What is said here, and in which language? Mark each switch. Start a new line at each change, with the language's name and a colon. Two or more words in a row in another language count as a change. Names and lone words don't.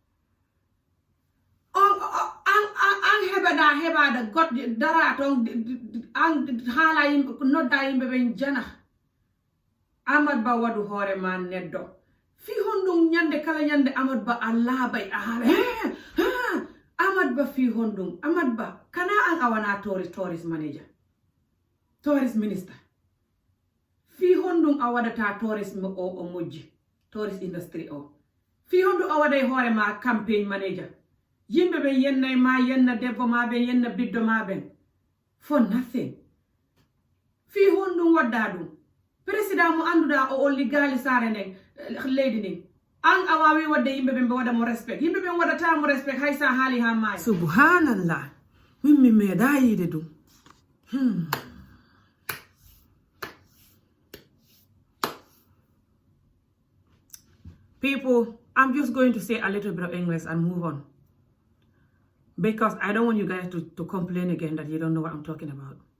Fula: an heɓada goɗɗe dara ton an haala yimɓe nodda yimɓe ɓen jana Ahmad Bah waɗu hoore ma neddo fi honɗum ñande kala ñande Ahmad Bah a laabay a haala Ahmad Bah fi honɗum Ahmad Bah kana an a wana
English: tourist manager tourist minister
Fula: fi honɗum a waɗata tourisme o moƴƴi
English: tourist industry
Fula: o fi honɗum a waɗay hoore ma
English: campaign manager
Fula: yimɓe ɓe yennay ma yenna debbo ma ɓen yenna biddo ma ɓen for nothing fi honɗum wadda ɗum président mo annduɗa o liggali saare nden leydi ndin an a wawi wadde yimɓe ɓen ɓe waɗa mo respect yimɓe ɓen waɗata mo respect hay sa haali ha maayi subhanallah min mi meeɗa yiide ɗum
English: People, I'm just going to say a little bit of English and move on. Because I don't want you guys to complain again that you don't know what I'm talking about.